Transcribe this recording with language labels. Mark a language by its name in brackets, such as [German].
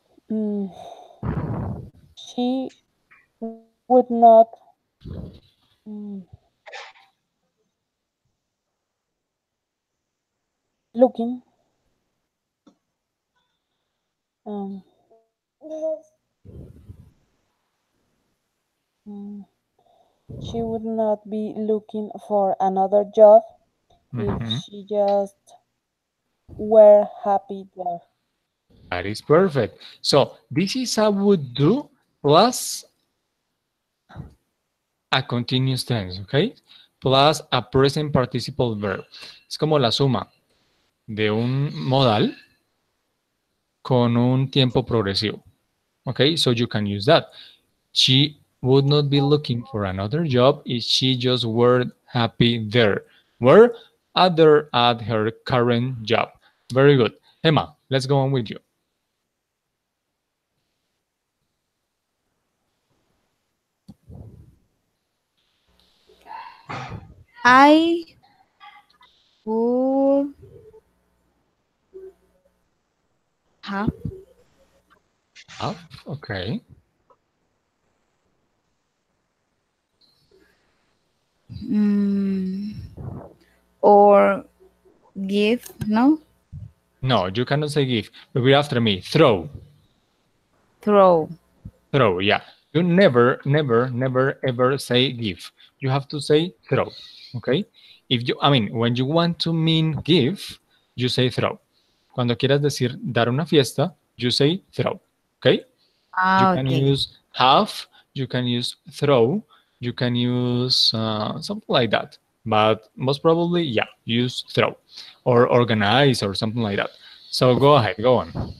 [English] Mm, she would not mm, looking um, mm, she would not be looking for another job if Mhm. she just were happy there. That is perfect. So this is a would do plus a continuous tense, ¿ok? Plus a present participle verb. [Spanish] Es como la suma de un modal con un tiempo progresivo. [English] Okay, so you can use that. She would not be looking for another job if she just were happy there. Were other at her current job. Very good. Emma, let's go on with you. I would have Up. Okay. mm, or give no No, you cannot say give. Repeat after me. Throw. throw. Throw, yeah. You never, never, never, ever say give. You have to say throw. Okay? If you, I mean, when you want to mean give, you say throw. [Spanish] Cuando quieras decir dar una fiesta, [English] you say throw. Okay? You Ah, can okay. use have, you can use throw, you can use something like that. But most probably, yeah, use throw or organize or something like that. So go ahead, go on.